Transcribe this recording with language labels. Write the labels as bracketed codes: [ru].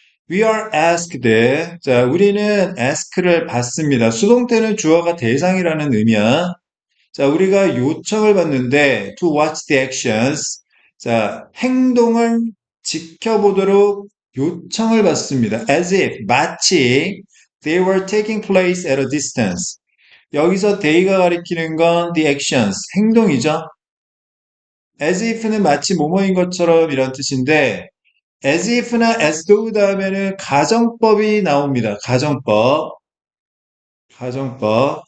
[en] We are asked. [ko] 자, 우리는 ask를 받습니다. 수동태는 주어가 대상이라는 의미야. 자, 우리가 요청을 받는데 [en] to watch the actions. [ko] 자, 행동을 지켜보도록 요청을 받습니다. [en] As if, 마치 they were taking place at a distance. [ko] 여기서 they가 가리키는 건 the actions, 행동이죠. As if는 마치 뭐뭐인 것처럼 이런 뜻인데 as if나 as though 다음에는 가정법이 나옵니다. 가정법. 가정법.